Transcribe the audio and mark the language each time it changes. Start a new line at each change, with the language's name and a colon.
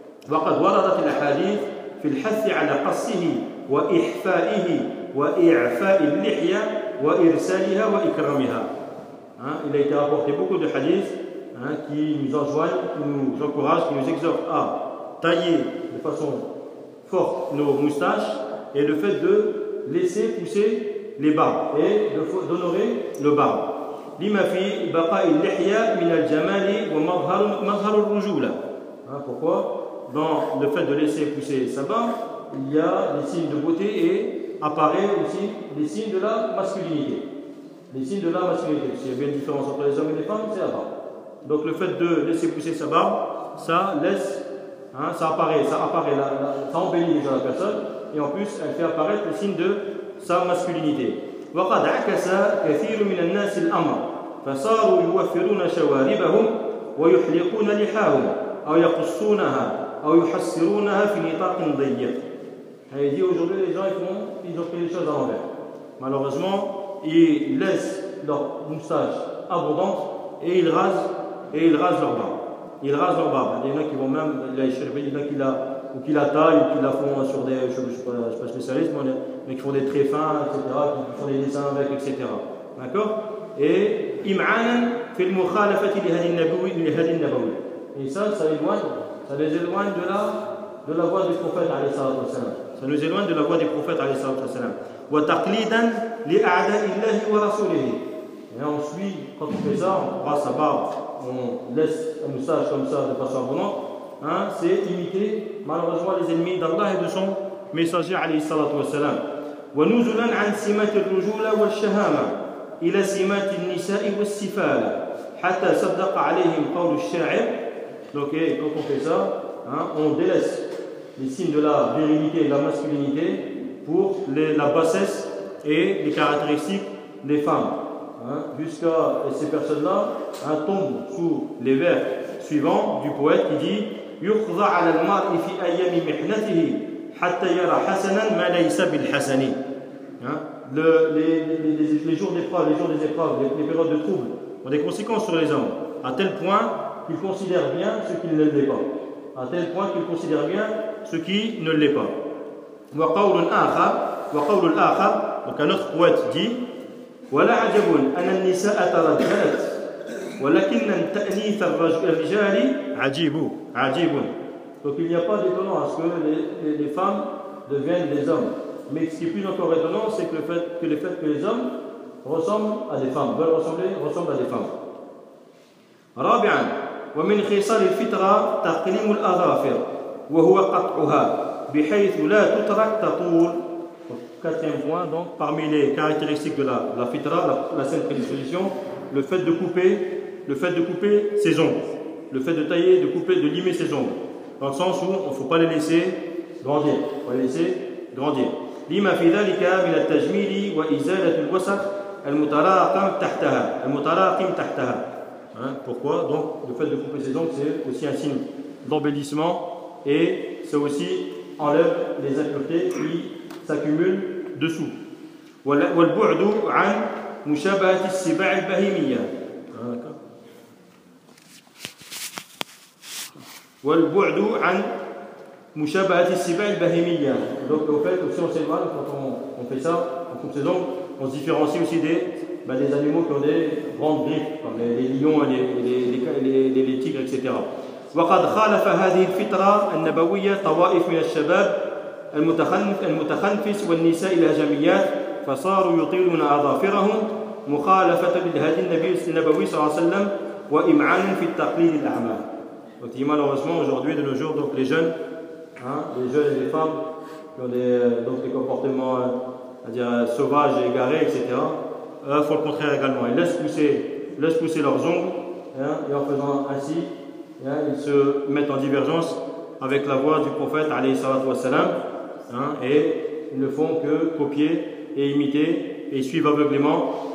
Arabic: وقد وردت الحديث في الحث على قصه وإحفائه وإعفاء اللحية وإرسالها وإكرامها.
French: Il a été rapporté beaucoup de hadiths qui nous enjoignent, qui nous encouragent, qui nous exhortent à tailler de façon forte nos moustaches et le fait de laisser pousser les barbes et d'honorer le barbe.
Arabic: لما في بقاء اللحية من الجمال ومظهر الرجولة.
French: Pourquoi? Dans le fait de laisser pousser sa barbe, il y a des signes de beauté et apparaît aussi les signes de la masculinité. Les signes de la masculinité. S'il y a bien une différence entre les hommes et les femmes, c'est la barbe. Donc le fait de laisser pousser sa barbe, ça apparaît, ça embellit déjà la personne et en plus elle fait apparaître les signes de sa masculinité.
Arabic: وقد عكس كثير من الناس الأمر فصاروا يوفرون شواربهم ويحلقون لحاهم أو يقصونها أو يحسرونها في نطاق ضيق.
French: Il dit aujourd'hui les gens ils ont fait les choses à l'envers. Malheureusement, ils laissent leur moustache abondante et ils rasent leur barbe. Ils rasent leur barbe. Il y en a qui vont même la échirper, il y en a qui la taillent ou qui la font sur des je ne suis pas spécialiste, mais qui font des très fins, etc. Qui font des dessins avec, etc. D'accord?
Arabic: Et إمعان في المخالفة لهذه النبوي لهذه النبوي.
French: Et ça les éloigne de la voie du prophète عليه الصلاة والسلام. Ça nous éloigne de la voie du prophète عليه الصلاة والسلام.
Arabic: وتقليدا لأعداء الله ورسوله.
French: Et on suit, quand on fait ça, on rase sa barbe, on laisse un moustache comme ça de façon abondante, c'est imiter malheureusement les ennemis d'Allah et de son messager عليه الصلاة والسلام.
Arabic: ونزلا عن سمات الرجولة والشهامة إلى سمات النساء والسفالة حتى صدق عليهم قول الشاعر.
French: Donc, quand on fait ça, on délaisse les signes de la virilité et de la masculinité pour la bassesse et les caractéristiques des femmes. Jusqu'à ces personnes-là tombent sous les vers suivants du poète qui dit
Arabic: يُخْضَ عَلَى الْمَرْءِ فِي أَيَّامِ مِحْنَتِهِ حَتَّى يَرَى حَسَنًا مَا لَيْسَ بِالْحَسَنِ.
French: Les jours d'épreuve, les jours des épreuves, les périodes de troubles ont des conséquences sur les hommes, à tel point qu'il considère bien ce qui ne l'est pas. À tel point qu'il considère bien ce qui ne l'est pas.
Arabic: وقول آخر
French: donc un autre poète dit
Arabic: ولا عجب أن النساء ترجلت ولكن تأنيث الرجال عجيب.
French: Donc il n'y a pas d'étonnant à ce que les femmes deviennent des hommes. Mais ce qui est plus encore étonnant, c'est que le fait que les hommes ressemblent à des femmes.
Arabic: رابعا ومن خصال الفطرة تقليم الأظافر وهو قطعها بحيث لا تترك تطول.
French: Quatrième point, donc parmi les caractéristiques de la fitra, la saine prédisposition, le fait de couper ses ongles, le fait de tailler, de couper, de limer ses ongles, dans le sens où il ne faut pas les laisser grandir.
Arabic: لما في ذلك من التجميل وإزالة الوسخ المتراقم تحتها.
French: Pourquoi? Donc, le fait de couper ses ongles, c'est aussi un signe d'embellissement et c'est aussi enlève les impuretés qui s'accumulent dessous.
Arabic: والبعد عن مشابهة السباع البهيمية. والبعد عن مشابهة السباع البهيمية.
French: Donc, au fait, aussi on s'éloigne quand on fait ça, on coupe ses ongles, on se différencie aussi des animaux qui ont des grandes griffes, comme les lions, les tigres, etc.
Arabic: وقد خالف هذه الفطرة النبوية طوائف من الشباب المتخنفس والنساء الهجميات فصاروا يطيلون أظافرهم مخالفة لهدي النبي صلى الله عليه وسلم وإمعان في التقليد الأعمى.
French: Donc, malheureusement, aujourd'hui, de nos jours, donc les jeunes et les femmes qui ont des comportements, c'est-à-dire sauvages et égarés, etc. Font le contraire également. Ils laissent pousser leurs ongles, et en faisant ainsi, ils se mettent en divergence avec la voix du prophète, alayhi salatu wassalam, et ils ne font que copier et imiter et suivre aveuglément